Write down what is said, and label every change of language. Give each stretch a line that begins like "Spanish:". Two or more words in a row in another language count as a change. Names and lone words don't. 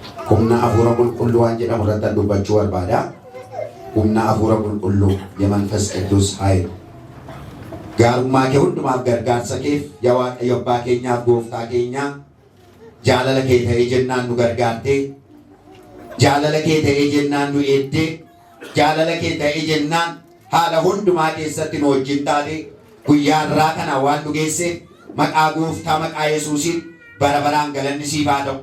Oromo: humna afuura qulqulluu waan jedhamu irratti dubbachuu barbaada. Humna afuura qulqulluu
Amharic: የመንፈስ ቅዱስ ኃይል
Oromo: gaarummaa kee hundumaaf gargaarsa keef yaa Waaqayyo abbaa keenyaaf gooftaa keenya jaalala kee ta'ee jennaan nu gargaartee jaalala kee ta'ee jennaan nu eeddee jaalala kee ta'ee jennaan haala hundumaa keessatti nu wajjin taate guyyaa irraa kana waan nu geesseef maqaa gooftaa maqaa Yesuusiin bara baraan galanni siif haa ta'u.